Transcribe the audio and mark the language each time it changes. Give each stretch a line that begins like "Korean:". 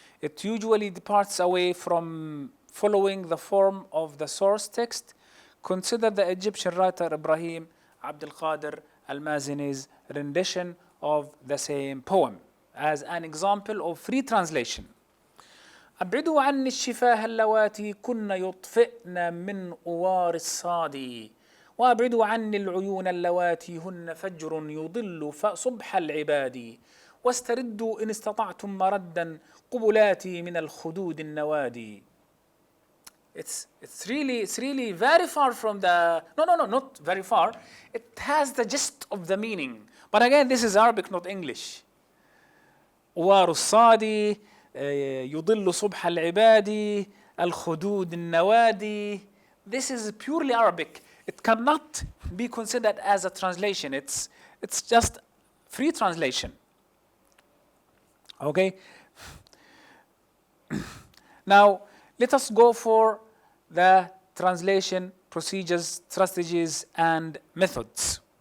English: It usually departs away from following the form of the source text. Consider the Egyptian writer Ibrahim Abdul Qadir al-Mazini's rendition of the same poem as an example of free translation.
Arabic: أبعدوا عني الشفاه اللواتي كن يطفئن من أوار الصادي وأبعدوا عني العيون اللواتي هن فجر يضل صبح العباد واستردوا إن استطعتم مردا قبلاتي من الخدود النوادي.
English: It's really very far from the, no, not very far. It has the gist of the meaning. But again, this is Arabic, not English.
Arabic: أوار الصادي يضل صبح العباد الخدود النوادي.
English: This is purely Arabic. It cannot be considered as a translation. It's just free translation. Okay? Now, let us go for the translation procedures, strategies, and methods.